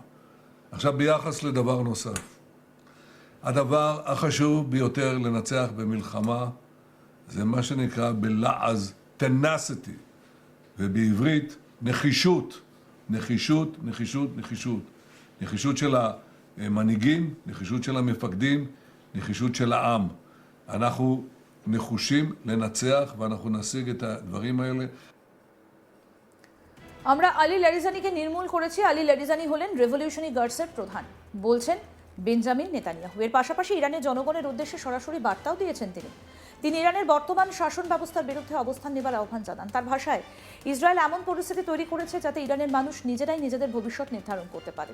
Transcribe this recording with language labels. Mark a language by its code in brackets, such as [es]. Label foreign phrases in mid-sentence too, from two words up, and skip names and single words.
[he] עכשיו ביחס לדבר נוסף. הדבר החשוב ביותר לנצח במלחמה זה מה שנקרא בלעז tenacity, ובעברית נחישות, נחישות, נחישות, נחישות. נחישות של המנהיגים, נחישות של המפקדים, נחישות של העם. אנחנו נחושים לנצח ואנחנו נשיג את הדברים האלה. [bn] আমরা আলী লারিজানিকে নির্মূল করেছি। আলী লারিজানি হলেন রেভলিউশনারি গার্ডসের প্রধান, বলছেন বেঞ্জামিন নেতানিয়াহু। এর পাশাপাশি ইরানের জনগণের উদ্দেশ্যে সরাসরি বার্তাও দিয়েছেন তিনি ইরানের বর্তমান শাসন ব্যবস্থার বিরুদ্ধে অবস্থান নেবার আহ্বান জানান। তার ভাষায়, ইসরায়েল এমন পরিস্থিতি তৈরি করেছে যাতে ইরানের মানুষ নিজেরাই নিজেদের ভবিষ্যৎ নির্ধারণ করতে পারে।